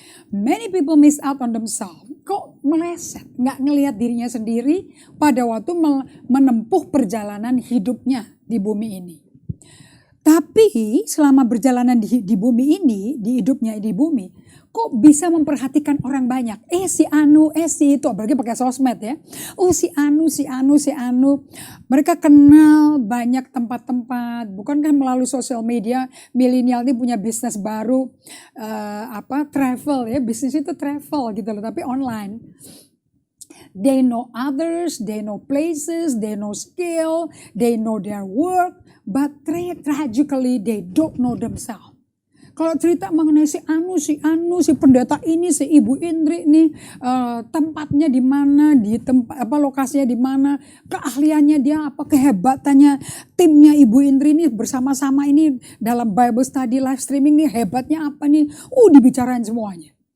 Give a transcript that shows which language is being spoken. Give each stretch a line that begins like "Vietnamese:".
English: Many people miss out on themselves.
Indonesian: Kok meleset, nggak ngelihat dirinya sendiri pada waktu menempuh perjalanan hidupnya di bumi ini. Tapi selama perjalanan di bumi ini, di hidupnya di bumi, kok bisa memperhatikan orang banyak. Si anu, si itu, apalagi pakai sosmed ya. Si anu. Mereka kenal banyak tempat-tempat. Bukankah melalui sosial media, milenial ini punya bisnis baru, travel ya. Bisnis itu travel gitu loh, tapi online.
English: They know others, they know places, they know skill, they know their work. But tragically they don't know themselves.
Indonesian: Kalau cerita mengenai si pendeta ini, si Ibu Indri nih, tempatnya di mana, lokasinya di mana, keahliannya dia apa, kehebatannya timnya Ibu Indri ini bersama-sama ini dalam
English: Bible study live streaming
Indonesian: nih, hebatnya apa nih, dibicarain semuanya.